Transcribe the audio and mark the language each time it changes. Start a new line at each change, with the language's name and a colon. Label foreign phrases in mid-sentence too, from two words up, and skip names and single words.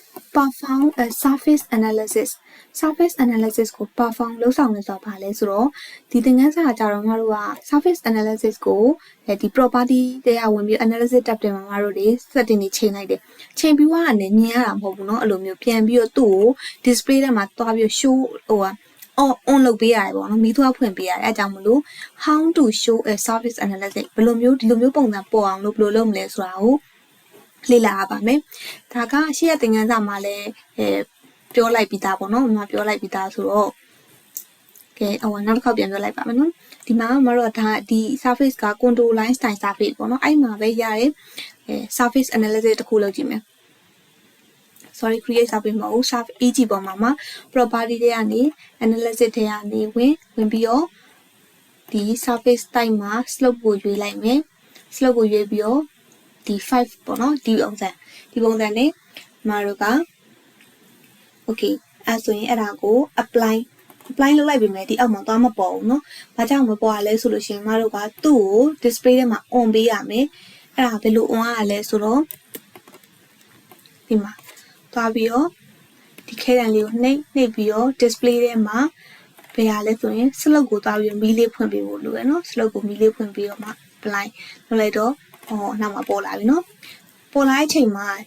English: perform a surface analysis surface analysis
Burmese: ကို perform လုပ်ဆောင်နေဆိုတာဘာလဲဆိုတော့ဒီသင်ခန်းစာကြတော့ငါတို့က surface analysis ကိုဒီ property တွေကဝင်ပြီး
English: analysis tab
Burmese: တွေမှာငါတို့တွေ setting တွေချိန်လိုက်တယ်ချိန်ပြီးသွားတာနဲ့မြင်ရတာမဟုတ်ဘူးเนาะအဲ့လိုမျိုးပြန်ပြီးတော့သူ့ကို display ထဲမှာတွားပြီး
English: show on
Burmese: လုပ်ပေး ရတယ်ပေါ့နော်မိသွားဖွင့်ပေးရတယ်အဲကြောင့်မလို့
English: how to show a surface analysis
Burmese: ဘယ်လိုမျိုးဒီလိုမျိုးပုံစံပေါ်အောင်လို့ဘယ်လိုလုပ်မလဲဆိုတာကိုလေ့လာရပါမယ်ဒါကရှေ့ရသင်ခန်းစာမှာလည်းပြောလိုက်ပြီးသားပေါ့နော်မပြောလိုက်ပြီးသားဆိုတော့ကဲနောက်တစ်ခေါက်ပြန်ပြောလိုက်ပါမယ်နော်ဒီမှာမတော့ဒါဒီ surface က
English: contour line style surface
Burmese: ပေါ့နော်အဲ့မှာပဲရတယ်
English: surface analysis
Burmese: တစ်ခုလုပ်ကြည့်မယ်
English: sorry create surface
Burmese: မဟုတ်
English: surface EG
Burmese: ပေါ်မှာ property တွေကနေ analysis တွေကနေဝင်ပြီးတော့ဒီ
English: surface type
Burmese: မှာ slope ကိုရွေးလိုက်မယ် slope ကိုရွေးပြီးတော့ဒီ 5 ပေါ့နော်ဒီပုံစံနဲ့မတို့က okay အဲဆိုရင်အဲ့ဒါကို apply လုပ်လိုက်ပြီမယ်ဒီအောက်မှာသွားမပေါ်ဘူးเนาะဘာကြောင့်မပေါ်ရလဲဆိုလို့ရှိရင်မတို့ကသူ့ကို display ထဲမှာ on ပေးရမယ်အဲ့ဒါဘယ်လို on ရလဲဆိုတော့ဒီမှာသွားပြီးတော့ဒီခဲတံလေးကိုနှိပ်ပြီးတော့ display ထဲမှာဘယ်ရလဲဆိုရင် slope ကိုသွားပြီးမီးလေးဖွင့်ပေးဖို့လိုရယ်เนาะ slope ကိုမီးလေးဖွင့်ပြီးတော့မှ apply လုပ်လိုက်တော့နောက်မှာပေါ်လာပြီเนาะပေါ်လာတဲ့အချိန်မှာ